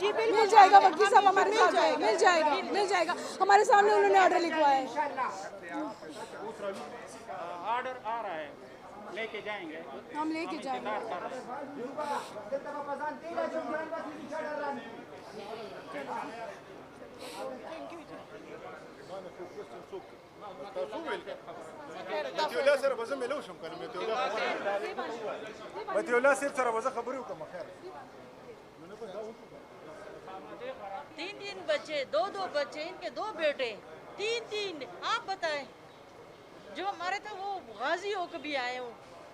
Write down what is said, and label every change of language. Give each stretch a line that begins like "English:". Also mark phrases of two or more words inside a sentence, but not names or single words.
Hindi: जी बिल्कुल मिल जाएगा, वकील साहब हमारे साथ है, मिल जाएगा हमारे सामने उन्होंने ऑर्डर लिखवाया है। ऑर्डर आ रहा है, लेके जाएंगे, हम लेके जाएंगे। इंतजार कर रहे हैं।
Pashto: متولى سره به زه ملو شم کنه متولى صاحب سره به زه خبرې وکړم خیر
Hindi: 3 बच्चे, 2 बच्चे, इनके 2 बेटे, 3 आप बताएं। जो हमारे थे वो गाजी हो कभी आए हो,